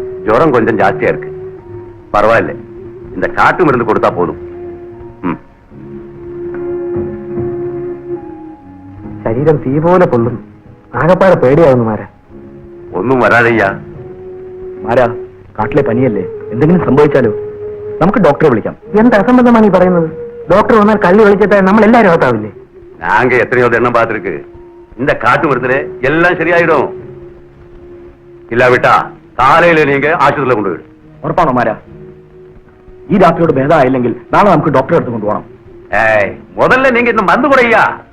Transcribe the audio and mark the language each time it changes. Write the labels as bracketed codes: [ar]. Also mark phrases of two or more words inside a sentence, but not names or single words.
[ta] ஜுரம் கொஞ்சம் ஜாஸ்தியா இருக்கு. பரவாயில்ல, இந்த காட்டு மருந்து கொடுத்தா போதும். [ml] ശരീരം തീ പോലെ കൊള്ളും. ആകപ്പാടെ പേടിയാവുന്നു മാരാ. [ta] ஒன்னும் வராதய்யா. [ml] മാരാ, കാട്ടിലെ പനിയല്ലേ, എന്തെങ്കിലും സംഭവിച്ചാലോ? നമുക്ക് ഡോക്ടറെ വിളിക്കാം. എന്ത് അസംബന്ധമാണ് ഈ പറയുന്നത്? ഡോക്ടർ വന്നാൽ കള്ളി വിളിച്ചിട്ട് നമ്മൾ എല്ലാവരും അകത്താവില്ലേ? [ta] நாங்க எத்தனையோ எண்ணம் பார்த்திருக்கு. இந்த காட்டு மருந்துல எல்லாம் சரியாயிடும். இல்லாவிட்டா காலையில நீங்க ஆஸ்பத்திரியில கொண்டு போயிடும். [ml] ഉറപ്പാണോ മാരാ? ഈ രാത്രിയോട് ഭേദമായില്ലെങ്കിൽ നാളെ നമുക്ക് ഡോക്ടറെ അടുത്ത് കൊണ്ടുപോകണം. [ta] முதல்ல நீங்க இந்த மருந்து குறையா.